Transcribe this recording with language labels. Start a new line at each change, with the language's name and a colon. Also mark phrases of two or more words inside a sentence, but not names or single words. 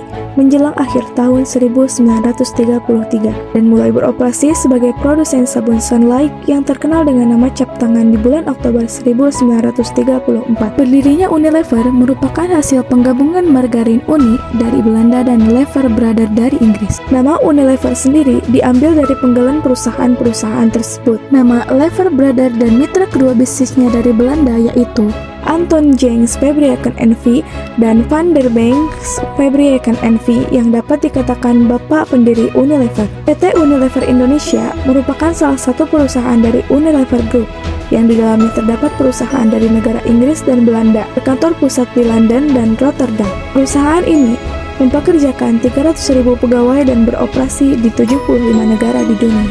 Indonesian: menjelang akhir tahun 1933 dan mulai beroperasi sebagai produsen sabun Sunlight yang terkenal dengan nama cap tangan di bulan Oktober 1934. Berdirinya Unilever merupakan hasil penggabungan margarin Uni dari Belanda dan Lever Brother dari Inggris. Nama Unilever sendiri diambil dari penggalan perusahaan-perusahaan tersebut. Nama Lever Brother dan mitra kedua bisnisnya dari Belanda yaitu Anton Jansz Fabrieken N.V. dan Van der Banks Fabrieken N.V. yang dapat dikatakan bapak pendiri Unilever. PT Unilever Indonesia merupakan salah satu perusahaan dari Unilever Group yang di dalamnya terdapat perusahaan dari negara Inggris dan Belanda, berkantor pusat di London dan Rotterdam. Perusahaan ini mempekerjakan 300.000 pegawai dan beroperasi di 75 negara di dunia.